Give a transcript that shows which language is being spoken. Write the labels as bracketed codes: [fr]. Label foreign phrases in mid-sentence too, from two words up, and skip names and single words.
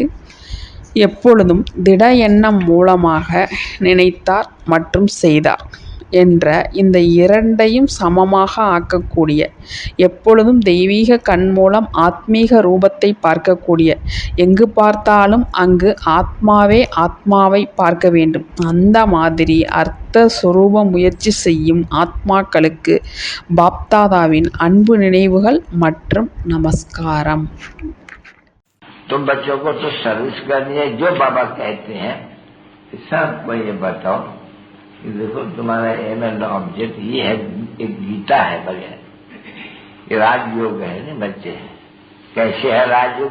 [ta] எப்பொழுதும் திட எண்ணம் மூலமாக நினைத்தார் மற்றும் செய்தார் என்ற இந்த இரண்டையும் சமமாக ஆக்கக்கூடிய, எப்பொழுதும் தெய்வீக கண் மூலம் ஆத்மீக ரூபத்தை பார்க்கக்கூடிய, எங்கு பார்த்தாலும் அங்கு ஆத்மாவே ஆத்மாவை பார்க்க வேண்டும். அந்த மாதிரி அர்த்த சுரூப முயற்சி செய்யும் ஆத்மாக்களுக்கு பாப்தாதாவின் அன்பு நினைவுகள் மற்றும் நமஸ்காரம். [hi] तो बच्चों को तो सर्विस करनी है। जो बाबा कहते हैं सबको ये बताओ कि देखो तुम्हारा [en] aim and object [hi] ये है, एक गीता है बढ़िया, ये राजयोग है ना बच्चे। कैसे है राजयोग?